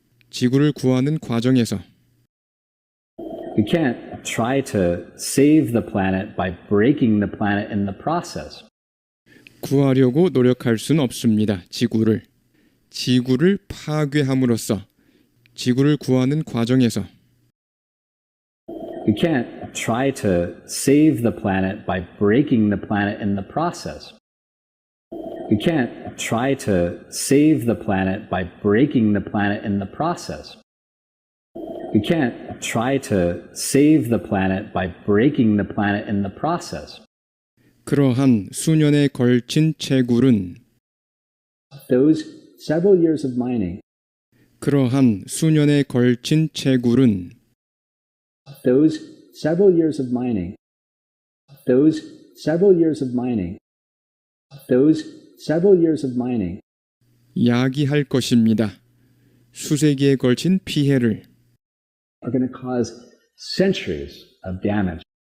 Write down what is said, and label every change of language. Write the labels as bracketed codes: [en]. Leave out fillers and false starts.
[ko] 지구를 구하는 과정에서 [en] We can't try to save the planet by breaking the planet in the process. [ko] 구하려고 노력할 수는 없습니다. 지구를 파괴함으로써 지구를 구하는 과정에서 [en] We can't try to save the planet by breaking the planet in the process. We can't try to save the planet by breaking the planet in the process. We can't try to save the planet by breaking the planet in the process. [ko] 그러한 수년에 걸친 채굴은 [en] Those several years of mining, [ko] 그러한 수년에 걸친 채굴은 [en] those several years of mining, those several years of mining, those several years of mining [ko] 야기할 것입니다. 수세기에 걸친 피해를 [en] are going to cause centuries of damage.